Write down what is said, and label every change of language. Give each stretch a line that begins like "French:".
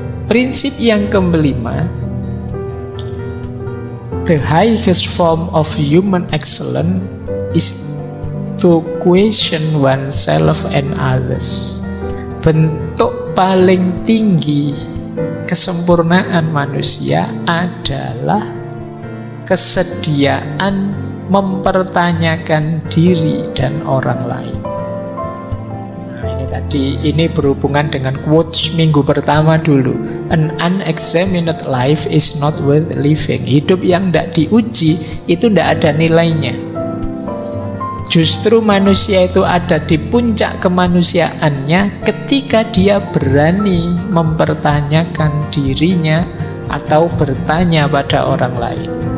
Indonesian: Prinsip yang kelima,
English: the highest form of human excellence is to question oneself and others.
Indonesian: Bentuk paling tinggi kesempurnaan manusia adalah kesediaan mempertanyakan diri dan orang lain. Nah, ini berhubungan dengan quotes minggu pertama dulu.
English: An unexamined life is not worth living.
Indonesian: Hidup yang tidak diuji itu tidak ada nilainya. Justru manusia itu ada di puncak kemanusiaannya ketika dia berani mempertanyakan dirinya atau bertanya pada orang lain.